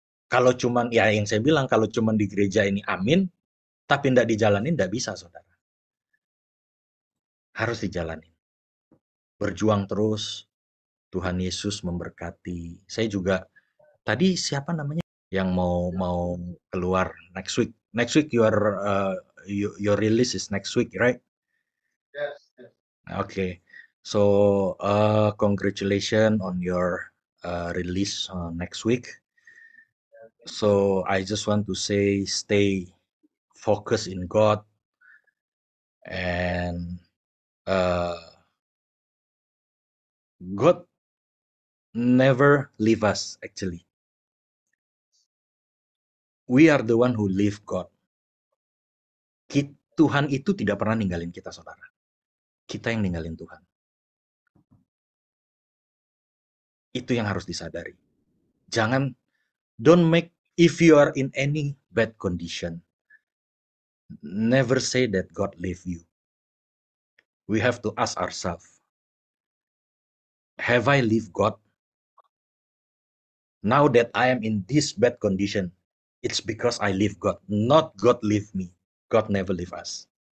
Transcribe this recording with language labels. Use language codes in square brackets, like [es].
[id] Kalau cuman, ya yang saya bilang, kalau cuman di gereja ini amin, tapi ndak dijalanin, ndak bisa, saudara. Harus dijalanin. Berjuang terus, Tuhan Yesus memberkati. Saya juga, tadi siapa namanya? Yang mau keluar [en] next week. Next week your release is next week, right? Okay. So congratulations on your release next week. So I just want to say stay focused in God and uh, God never leave us actually. We are the one who live God. [id] Tuhan itu tidak pernah ninggalin kita, saudara. Kita yang ninggalin Tuhan. Itu yang harus disadari. [en] Jangan, don't make, if you are in any bad condition, never say that God leave you. We have to ask ourselves, have I leave God? Now that I am in this bad condition, it's because I leave God, not God leave me. God never leave us.